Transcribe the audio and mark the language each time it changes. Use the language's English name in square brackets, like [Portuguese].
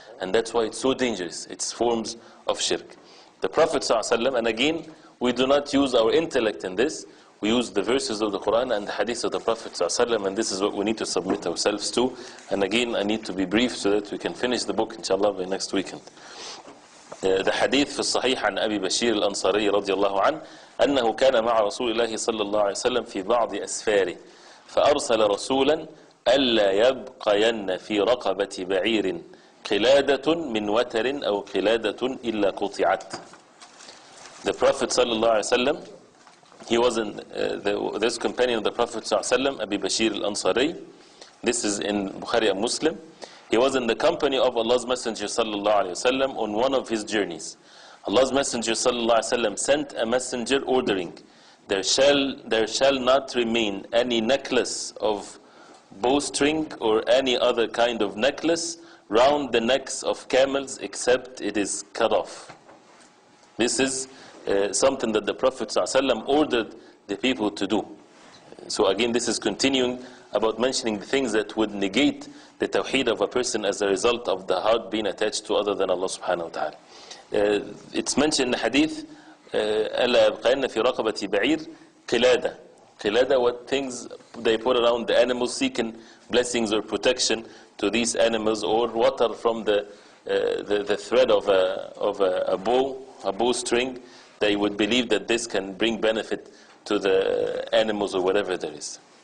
[English] And that's why it's so dangerous. It's forms of shirk. The Prophet ﷺ, and again, we do not use our intellect in this. We use the verses of the Quran and the hadith of the Prophet ﷺ, and this is what we need to submit ourselves to. And again, I need to be brief so that we can finish the book, inshallah, by next weekend. The hadith [Arabic] في الصحيح عن أبي بشير الأنصاري رضي الله عنه أنه كان مع رسول الله صلى الله عليه وسلم في بعض أسفاره فأرسل رسولا ألا يبقين في رقبة بعير قلادة من وتر أو قلادة إلا قطعت. [English] The Prophet [Arabic] صلى الله عليه وسلم, [English] he was this companion of the Prophet صلى الله عليه وسلم, Abi Bashir al-Ansari. This is in Bukhari and Muslim. He was in the company of Allah's Messenger sallallahu alaihi wasallam on one of his journeys. Allah's Messenger sallallahu alaihi wasallam sent a messenger ordering, there shall not remain any necklace of bowstring or any other kind of necklace round the necks of camels except it is cut off. This is something that the Prophet ﷺ ordered the people to do. So again, this is continuing about mentioning the things that would negate the tawheed of a person as a result of the heart being attached to other than Allah subhanahu wa ta'ala. It's mentioned in the hadith, [Arabic] أَلَا يَبْقَيَنَّ فِي رَقَبَةِ بَعِيرٍ قِلَادَةً. [English] Qilada, what things they put around the animals, seeking blessings or protection to these animals, or water from the thread of a bowstring. They would believe that this can bring benefit to the animals or whatever there is.